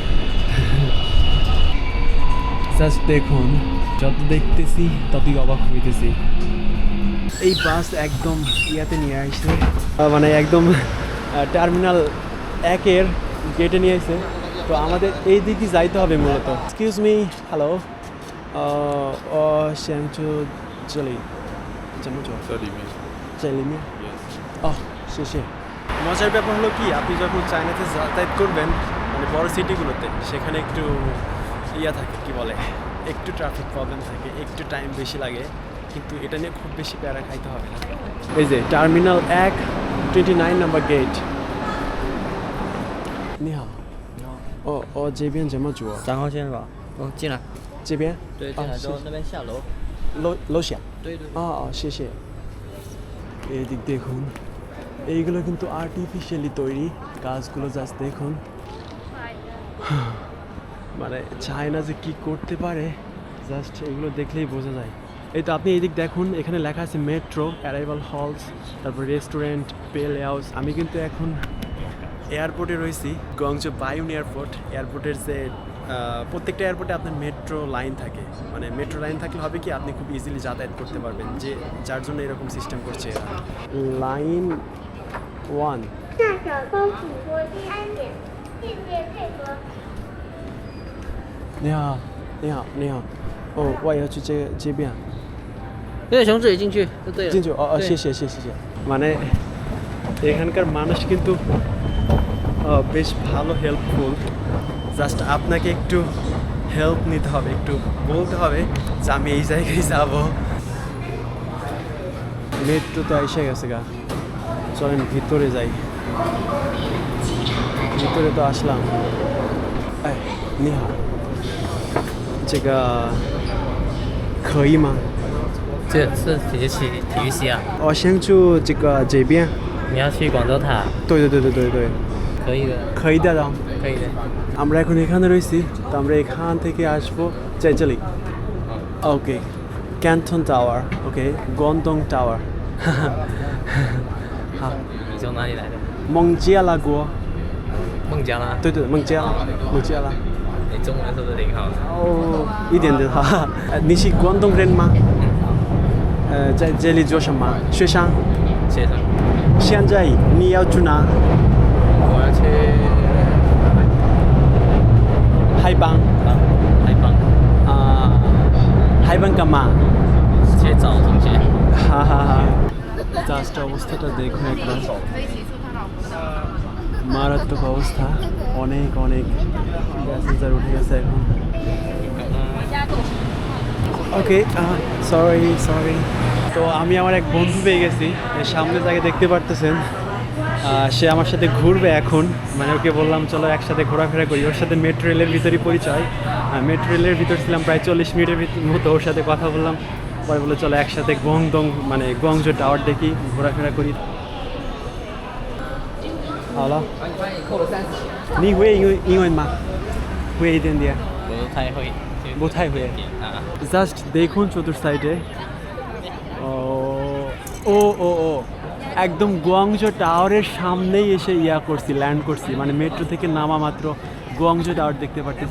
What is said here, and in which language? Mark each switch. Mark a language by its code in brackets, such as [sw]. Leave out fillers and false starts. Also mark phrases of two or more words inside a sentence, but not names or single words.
[bn] জাস্ট দেখুন, যত দেখতেছি ততই অবাক হইতেছি। এই বাস একদম ইয়াতে নিয়ে আসছে, মানে একদম টার্মিনাল 1-এর গেটে নিয়ে এসে। তো আমাদের এই দিকে যাইতে হবে মূলত। [en] excuse me, hello, [zh] 我想住这里，怎么走？这里面这里面。，yes。 ও谢谢। [bn] মজার ব্যাপার হলো কি, আপনি যখন চায়নাতে যাতায়াত করবেন মানে বড় সিটিগুলোতে, সেখানে একটু থাকে, কি বলে, একটু [en] traffic problem [bn] থাকে, একটু টাইম বেশি লাগে, কিন্তু এটা নিয়ে খুব বেশি প্যারা খাইতে হবে না। এই যে টার্মিনাল 1 29 নম্বর গেট। [zh] 你好，我这边怎么走啊？ 3号线是吧？哦，进来。这边？对，进来之后那边下楼。楼下？对对。谢谢। [bn] এই দিক দেখুন, এইগুলো কিন্তু আর্টিফিশিয়ালি তৈরি গাছগুলো, জাস্ট দেখুন। মানে চায়না যে কি করতে পারে জাস্ট এগুলো দেখলেই বোঝা যায়। এই তো আপনি এই দিক দেখুন, এখানে লেখা আছে [en] metro, arrival halls, [bn] তারপর রেস্টুরেন্ট, পেল হাউস। আমি কিন্তু এখন এয়ারপোর্টে রয়েছি, গংজো বায়ুন এয়ারপোর্ট। এয়ারপোর্টের যে প্রত্যেকটা এয়ারপোর্টে আপনার [en] metro line [bn] থাকে, মানে [en] metro line [bn] থাকলে হবে কি আপনি খুব ইজিলি যাতায়াত করতে পারবেন, যে যার জন্য এরকম সিস্টেম করছে এরা। লাইন 1 [zh] 下小偷请拨第安检，谢谢配合。你好，你好，你好。我要去这边。对，从这里进去就对了。进去对 [bn] 谢谢。মানে এখানকার মানুষ কিন্তু বেশ ভালো, হেল্পফুল। জাস্ট আপনাকে একটু হেল্প নিতে হবে, একটু বলতে হবে যে আমি এই জায়গায় যাব। মেট্রো তো এসে গেছে গা, চলেন ভিতরে যাই। ভিতরে তো আসলাম। [zh] 哎，你好，这个可以吗？这是体育系啊？我想住这边。你要去广州塔？对，可以的，可以的。可以的。 [bn] আমরা এখন এখানে রয়েছি, তো আমরা এখান থেকে আসবো চাইচালি। ওকে, ক্যান্টন টাওয়ার, ওকে, গন্তং টাওয়ার। [zh] 好，你从哪里来的？孟加拉国。孟加拉。对，孟加拉。你中文说的挺好的。哦，一点点哈。你是广东人吗？在这里做什么？学生。学生。现在你要去哪？我要去海邦。海邦。海邦干嘛？去找同学。 হা হা হা। [bn] জাস্ট অবস্থাটা দেখুন একবার, মারাত্মক অবস্থা। অনেক প্যাসেঞ্জার উঠে গেছে এখন। [en] okay, sorry. [bn] তো আমি আমার এক বন্ধু পেয়ে গেছি, সামনে যাকে দেখতে পারতেছেন। সে আমার সাথে ঘুরবে এখন, মানে ওকে বললাম চলো একসাথে ঘোরাফেরা করি। ওর সাথে মেট্রো রেলের ভিতরই পরিচয়। মেট্রো রেলের ভিতর ছিলাম প্রায় 40 মিনিটের মতো, ওর সাথে কথা বললাম। পরে বলে চলো একসাথে গংজো টাওয়ার দেখি, ঘোরাফেরা করি। [zh] 好了，你会英文吗？会一点点。不太会。啊。 [bn] জাস্ট দেখুন চতুর সাইডে। ও একদম গুয়াংজো টাওয়ারের সামনেই এসে ল্যান্ড করছি, মানে মেট্রো থেকে নামা মাত্র গুয়াংজো টাওয়ার দেখতে পারতেছি।